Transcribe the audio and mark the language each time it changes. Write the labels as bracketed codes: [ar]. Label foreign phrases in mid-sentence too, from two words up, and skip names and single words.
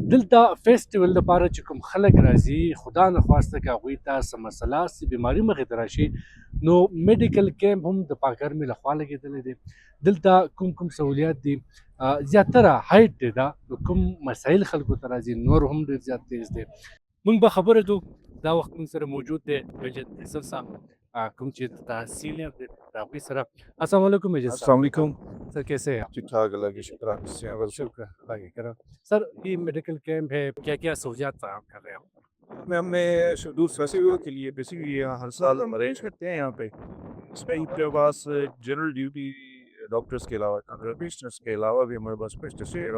[ps] دلته فیسټیول لپاره چې کوم خلک راځي خدا نه خواسته که هغوی ته څه مسله څه بیماري مخې ته راشي نو [en] medical camp [ps] هم د پاکرمې لخوا لګېدلی دی دلته کوم سہولیات دي زیاتره هایټ دی دا نو کوم مسایل خلکو ته راځي نور هم ډېر زیات تیز دی موږ به خبرې کوو دا وخت موږ سره موجود دی میجر فیصل صاحب کوم چې تحصیل یې د هغوی سره [ar] السلام علیکم [ps] میجر صاحب [ur] السلام علیکم. سر کیسے ہیں آپ ٹھیک ٹھاک، اللہ کی شکر، آپ کیسے ہیں? बस شکر اللہ کی کرم سر یہ [en] medical camp [ur] ہے کیا کیا سہولیات فراہم کر رہے ہیں ہمیں شیڈول فیسٹیول کے لیے بیسکلی ہر سال ہم ارینج کرتے ہیں یہاں پہ. اس میں اپنے پاس [en] general duty doctors [ur] کے علاوہ تھیراپسٹس کے علاوہ بھی ہمارے پاس اسپیشلسٹ ہے.